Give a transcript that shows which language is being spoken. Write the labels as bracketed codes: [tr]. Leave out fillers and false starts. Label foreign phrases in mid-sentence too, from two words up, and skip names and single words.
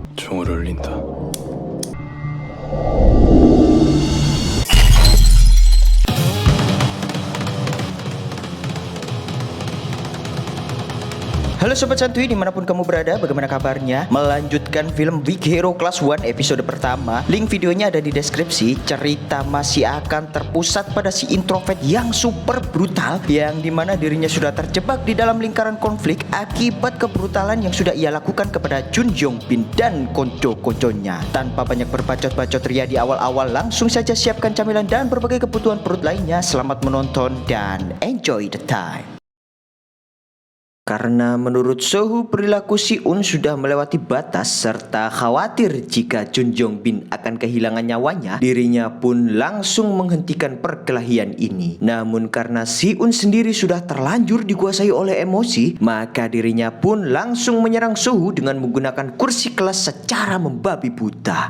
[ko] 종을 울린다. [id] Halo Sobat Santuy dimanapun kamu berada, bagaimana kabarnya? Melanjutkan film Big Hero Class 1 episode pertama. Link videonya ada di deskripsi. Cerita masih akan terpusat pada si introvert yang super brutal, yang dimana dirinya sudah terjebak di dalam lingkaran konflik akibat kebrutalan yang sudah ia lakukan kepada Jun Yong Bin dan konco-konconya. Tanpa banyak berbacot-bacot ria di awal-awal, langsung saja siapkan camilan dan berbagai kebutuhan perut lainnya. Selamat menonton dan [en] enjoy the time. [id] Karena menurut Sohu perilaku Si-un sudah melewati batas serta khawatir jika Jun Yong Bin akan kehilangan nyawanya, dirinya pun langsung menghentikan perkelahian ini. Namun karena Si-un sendiri sudah terlanjur dikuasai oleh emosi, maka dirinya pun langsung menyerang Sohu dengan menggunakan kursi kelas secara membabi buta.